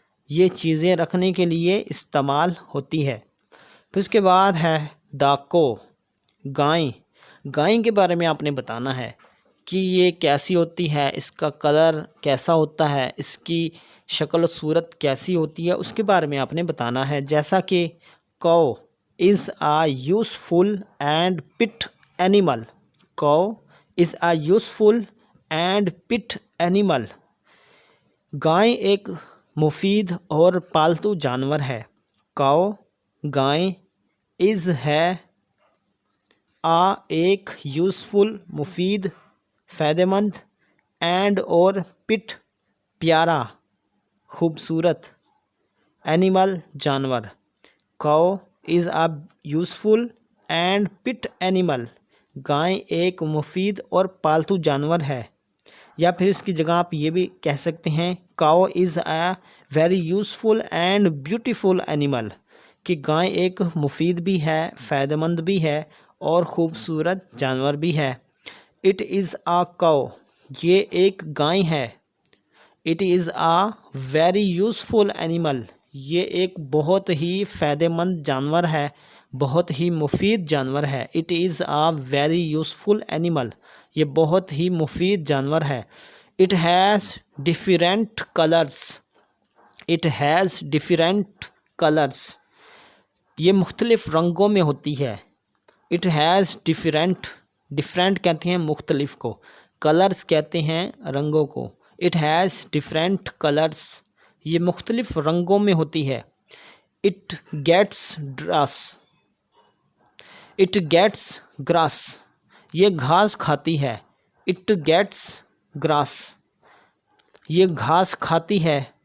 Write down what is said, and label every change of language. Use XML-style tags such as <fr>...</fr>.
<ur>یہ چیزیں رکھنے کے لیے استعمال ہوتی ہے. پھر اس کے بعد ہے دا کو. گائیں. گائے کے بارے میں آپ نے بتانا ہے کہ یہ کیسی ہوتی ہے، اس کا کلر کیسا ہوتا ہے، اس کی شکل و صورت کیسی ہوتی ہے، اس کے بارے میں آپ نے بتانا ہے. جیسا کہ</ur> <en>cow is a useful and pet animal. cow is a useful and pet animal.</en> <ur>گائے ایک مفید اور پالتو جانور ہے. cow گائے is ہے ایک یوزفل مفید فائدہ مند اینڈ اور پٹ پیارا خوبصورت اینیمل جانور.</ur> <en>cow is a useful and pet animal.</en> <ur>گائے ایک مفید اور پالتو جانور ہے. یا پھر اس کی جگہ آپ یہ بھی کہہ سکتے ہیں</ur> <en>cow is a very useful and beautiful animal.</en> <ur>کہ گائے ایک مفید بھی ہے، فائدہ مند بھی ہے اور خوبصورت جانور بھی ہے.</ur> <en>It is a cow.</en> <ur>یہ ایک گائے ہے.</ur> <en>It is a very useful animal.</en> <ur>یہ ایک بہت ہی فائدہ مند جانور ہے، بہت ہی مفید جانور ہے.</ur> <en>It is a very useful animal.</en> <ur>یہ بہت ہی مفید جانور ہے.</ur> <en>It has different colors. It has different colors.</en> <ur>یہ مختلف رنگوں میں ہوتی ہے.</ur> <en>It has different</en> <ur>کہتے ہیں مختلف کو، colors کہتے ہیں رنگوں کو.</ur> <en>It has different colors.</en> <ur>یہ مختلف رنگوں میں ہوتی ہے.</ur> <en>It gets grass. It gets grass.</en> <ur>یہ گھاس کھاتی ہے.</ur> <en>It gets grass.</en> <ur>یہ گھاس کھاتی ہے.</ur>